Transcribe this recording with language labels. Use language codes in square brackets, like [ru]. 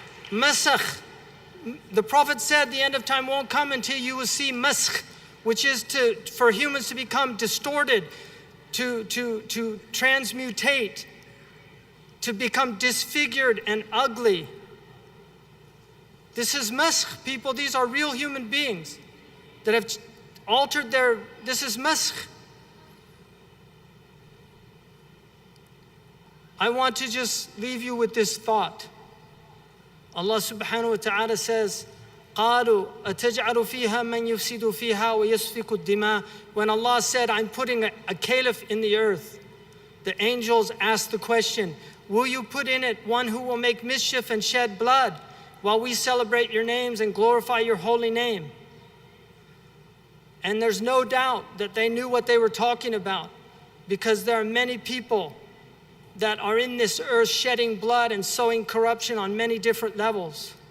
[en] Masakh. The Prophet said the end of time won't come until you will see maskh, which is for humans to become distorted, to transmutate, to become disfigured and ugly. This is maskh, people. These are real human beings that have altered this is maskh. I want to just leave you with this thought. [ar] Allah subhanahu wa ta'ala says, قَالُوا أَتَجْعَلُ فِيهَا مَنْ يُفْسِدُ فِيهَا وَيَسْفِكُ الدِّمَاءِ. [en] When Allah said, I'm putting a caliph in the earth, the angels asked the question, will you put in it one who will make mischief and shed blood while we celebrate your names and glorify your holy name? And there's no doubt that they knew what they were talking about, because there are many people that are in this earth shedding blood and sowing corruption on many different levels.